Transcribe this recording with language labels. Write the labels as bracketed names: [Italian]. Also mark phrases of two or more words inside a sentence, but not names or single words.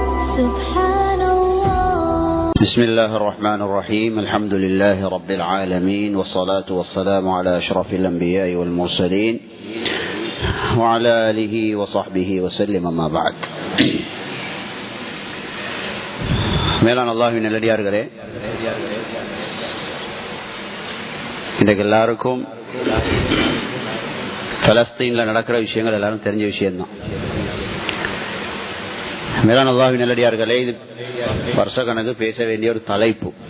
[Arabic] سبحان الله. بسم الله الرحمن الرحيم. الحمد لله رب العالمين، والصلاة والسلام على أشرف الأنبياء والمرسلين وعلى آله وصحبه وسلم. أما بعد. [Tamil] மேலான அல்லாஹ்வின் நல்லடியார்களே, இன்றைக்கு எல்லாருக்கும் பலஸ்தீன்ல நடக்கிற விஷயங்கள் எல்லாரும் தெரிஞ்ச விஷயம்தான். மேலான அல்லாஹ்வின் நல்லடியார்களே, இது வருஷ கணக்கு பேச வேண்டிய ஒரு தலைப்பு.